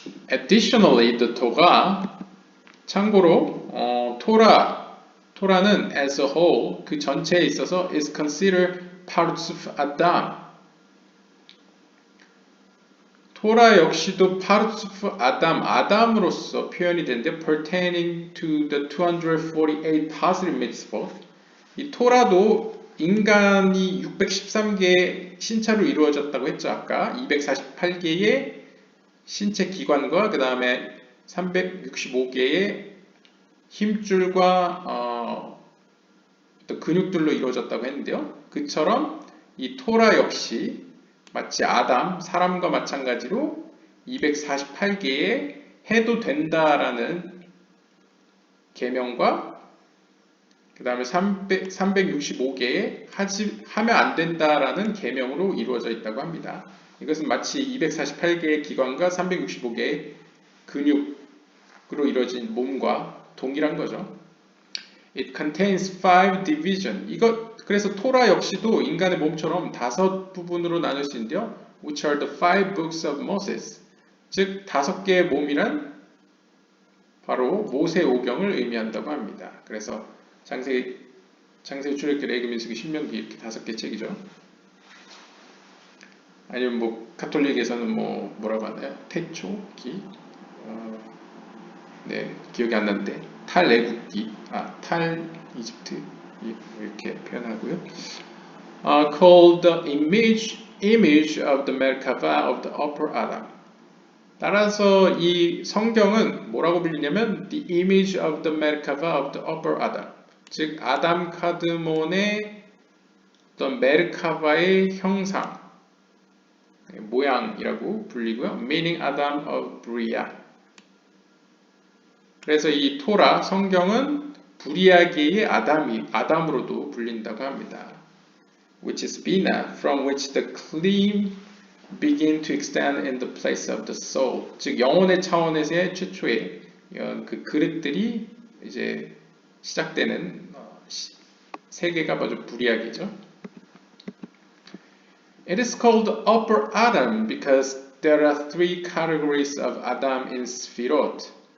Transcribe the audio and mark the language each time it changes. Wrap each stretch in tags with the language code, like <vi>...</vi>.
<en>Additionally, the Torah,</en> <ko>참고로 토라는</ko> <en>as a whole,</en> <ko>그 전체에 있어서</ko> <en>is considered parts of Adam.</en> <ko>토라 역시도</ko> <en>parts of Adam,</en> <ko>아담으로서 표현이 되는데</ko> <en>pertaining to the 248 positive mitzvot.</en> <ko>이 토라도 인간이 613개의 신체로 이루어졌다고 했죠. 아까 248개의 신체 기관과 그 다음에 365개의 힘줄과 어떤 근육들로 이루어졌다고 했는데요. 그처럼 이 토라 역시 마치 아담, 사람과 마찬가지로 248개의 해도 된다라는 계명과 그 다음에 365개의 하면 안 된다라는 계명으로 이루어져 있다고 합니다. 이것은 마치 248개의 기관과 365개의 근육으로 이루어진 몸과 동일한 거죠.</ko> <en>It contains 5 division.</en> <ko>그래서 토라 역시도 인간의 몸처럼 5부분으로 나눌 수 있는데요.</ko> <en>Which are the 5 books of Moses.</en> <ko>즉 5개의 몸이란 바로 모세오경을 의미한다고 합니다. 그래서 장세기, 출애굽기, 레위기, 민수기, 신명기 이렇게 5개 책이죠. 아니면 뭐 가톨릭에서는 뭐라고 하나요? 태초기, 네 기억이 안 나는데 탈애굽기, 탈 이집트 이렇게 표현하고요.</ko> <en>Called the image of the Merkava of the Upper Adam.</en> <ko>따라서 이 성경은 뭐라고 불리냐면</ko> <en>the image of the Merkava of the Upper Adam.</en> <ko>즉 아담 카드몬의 어떤 메르카바의 형상, 모양이라고 불리고요.</ko> <en>Meaning Adam of Bria.</en> <ko>그래서 이 토라 성경은 브리아계의 아담으로도 불린다고 합니다.</ko> <en>Which is Bina, from which the claim begin to extend in the place of the soul.</en> <ko>즉 영혼의 차원에서의 최초의 그 그릇들이 이제 시작되는 세계가 바로 브리아계죠.</ko> <en>It is called Upper Adam because there are 3 categories of Adam in Sfirot.</en>